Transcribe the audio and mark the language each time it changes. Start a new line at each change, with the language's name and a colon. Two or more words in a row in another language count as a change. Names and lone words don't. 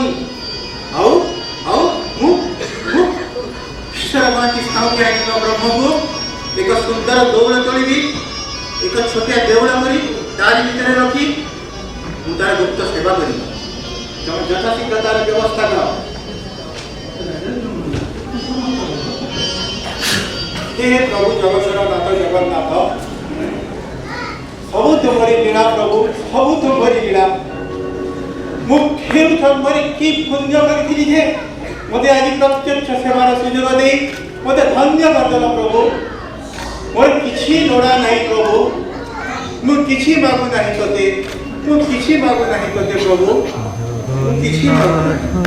Odia: ଆଉ ଆଉ ମୁଁ ଈଶ୍ୱର ମହାନ୍ତି ସାଉକି ଆଣିଥିବା ବ୍ରହ୍ମକୁ ଏକ ସୁନ୍ଦର ଦୌଡ଼ ତୋଳିବି, ଏକ ଛୋଟିଆ ଦେଉଳ କରି ତାରି ଭିତରେ ରଖି ମୁଁ ତାର ଗୁପ୍ତ ସେବା କରିବି। ତମେ ଯଥାଶୀଘ୍ର ତାର ବ୍ୟବସ୍ଥା କର। ହେ ପ୍ରଭୁ जगतର ନାଥ ଜଗନ୍ନାଥ, ସବୁ ତୁମରି ଲୀଳା ପ୍ରଭୁ, ସବୁ ତୁମରି ଲୀଳା। ମୁଁ କେଉଁ ଜନ୍ମରେ କି ପୁଣ୍ୟ କରିଥିଲି ଯେ ମୋତେ ଆଜି ପ୍ରତ୍ୟକ୍ଷ ସେବାର ସୁଯୋଗ ଦେଇ ମୋତେ ଧନ୍ୟ କରିଦେଲ ପ୍ରଭୁ। ମୋର କିଛି ଲୋଡ଼ା ନାହିଁ ପ୍ରଭୁ, ମୁଁ କିଛି ମାଗୁ ନାହିଁ ତୋତେ, ମୁଁ କିଛି ମାଗୁ ନାହିଁ ତୋତେ ପ୍ରଭୁ, ମୁଁ କିଛି ମାଗୁ ନାହିଁ।